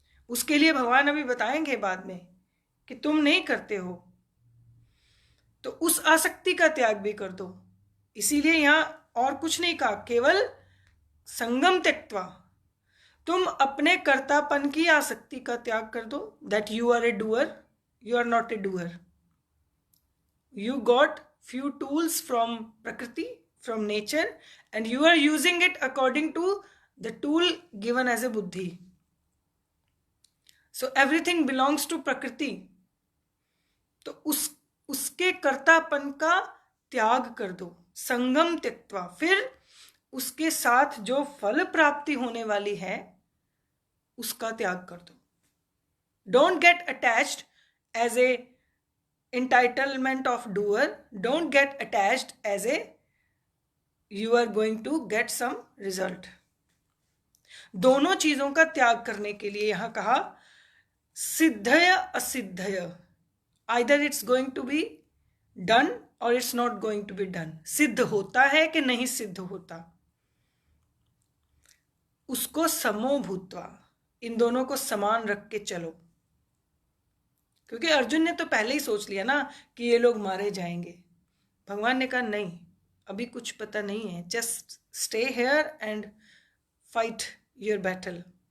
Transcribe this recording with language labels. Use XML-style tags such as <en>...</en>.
<hi>उसके लिए भगवान अभी बताएंगे बाद में कि तुम नहीं करते हो, तो उस आसक्ति का त्याग भी कर दो। इसीलिए यहां और कुछ नहीं कहा, केवल संगम त्यक्त्वा, तुम अपने कर्तापन की आसक्ति का त्याग कर दो।</hi> <en>That you are a doer, you are not a doer. You got few tools from prakriti, from nature, and you are using it according to the tool given as a buddhi. So everything belongs to prakriti.</en> <hi>तो उसके कर्तापन का त्याग कर दो। संगम त्यक्त्वा, फिर उसके साथ जो फल प्राप्ति होने वाली है उसका त्याग कर दो.</hi> <en>Don't get attached as a entitlement of doer. Don't get attached as a you are going to get some result. दोनों चीजों का त्याग करने के लिए यहां कहा सिद्धय असिद्धय, either it's going to be done or it's not going to be done.</en> <hi>सिद्ध होता है कि नहीं सिद्ध होता, उसको समो भूत्वा, इन दोनों को समान रख के चलो. क्योंकि अर्जुन ने तो पहले ही सोच लिया ना कि ये लोग मारे जाएंगे. भगवान ने कहा नहीं, अभी कुछ पता नहीं है, just stay here and fight your battle.</hi>